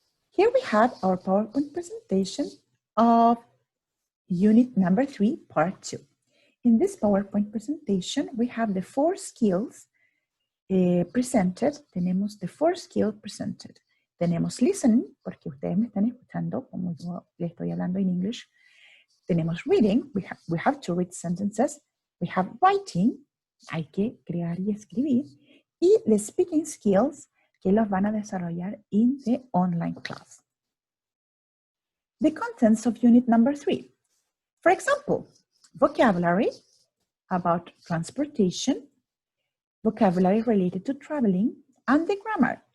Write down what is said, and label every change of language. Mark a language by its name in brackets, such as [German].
[English] Here we have our PowerPoint presentation of unit number 3, part 2. In this PowerPoint presentation, we have the 4 skills presented. [Spanish] Tenemos [English] the 4 skills presented. [Spanish] Tenemos listening, porque ustedes me están escuchando como yo le estoy hablando en English. Tenemos [English] reading, we have to read sentences. We have writing, [Spanish] hay que crear y escribir. [English] Y the speaking skills, [Spanish] que los van a desarrollar [English] in the online class. The contents of unit number 3. For example, vocabulary about transportation, vocabulary related to traveling, and the grammar.